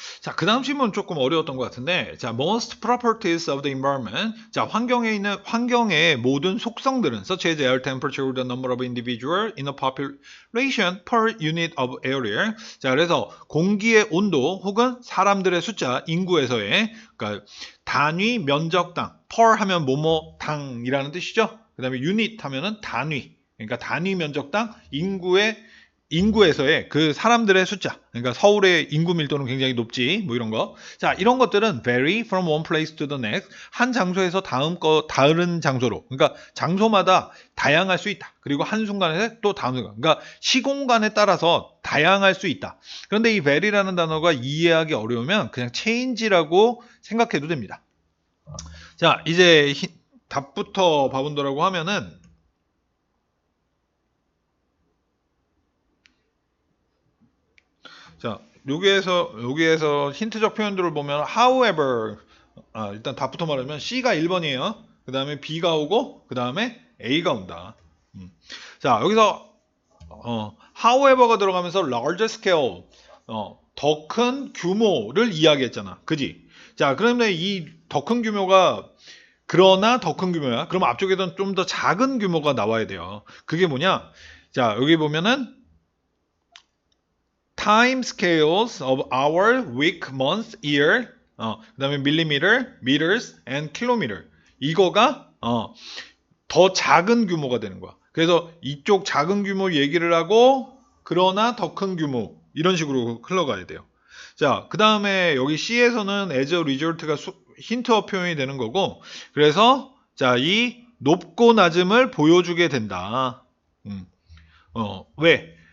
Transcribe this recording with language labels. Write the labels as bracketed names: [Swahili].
[Korean] 자, 그 다음 질문 조금 어려웠던 것 같은데, 자, [English] most properties of the environment. [Korean] 자, 환경에 있는, 환경의 모든 속성들은, [English] such as air temperature or the number of individuals in a population per unit of area. [Korean] 자, 그래서 공기의 온도 혹은 사람들의 숫자, 인구에서의, 그러니까 단위 면적당, per 하면 뭐뭐 당이라는 뜻이죠. 그 다음에 unit 하면은 단위. 그러니까 단위 면적당 인구에서의 그 사람들의 숫자, 그러니까 서울의 인구 밀도는 굉장히 높지, 뭐 이런 거. 자, 이런 것들은 [English] vary from one place to the next. [Korean] 한 장소에서 다른 장소로. 그러니까 장소마다 다양할 수 있다. 그리고 한순간에 또 다음 순간. 그러니까 시공간에 따라서 다양할 수 있다. 그런데 이 vary라는 단어가 이해하기 어려우면 그냥 change라고 생각해도 됩니다. 자, 이제 답부터 봐본다라고 하면은, 자, 여기에서 힌트적 표현들을 보면 however, 일단 답부터 말하면 C가 1번이에요. 그 다음에 B가 오고 그 다음에 A가 온다. 자, 여기서 however가 들어가면서 [English] large scale, [Korean] 더 큰 규모를 이야기했잖아. 그지? 자, 그러면 이 더 큰 규모가 그러나 더 큰 규모야. 그럼 앞쪽에는 좀 더 작은 규모가 나와야 돼요. 그게 뭐냐? 자, 여기 보면은 [English] time scales of hour, week, month, year, [Korean] 그 다음에 [English] millimeter, meters, and kilometer. [Korean] 이거가 더 작은 규모가 되는 거야. 그래서 이쪽 작은 규모 얘기를 하고 그러나 더 큰 규모 이런 식으로 흘러가야 돼요. 자, 그 다음에 여기 C에서는 [English] as a result [Korean] 가 힌트어 표현이 되는 거고, 그래서 자, 이 높고 낮음을 보여주게 된다. 왜?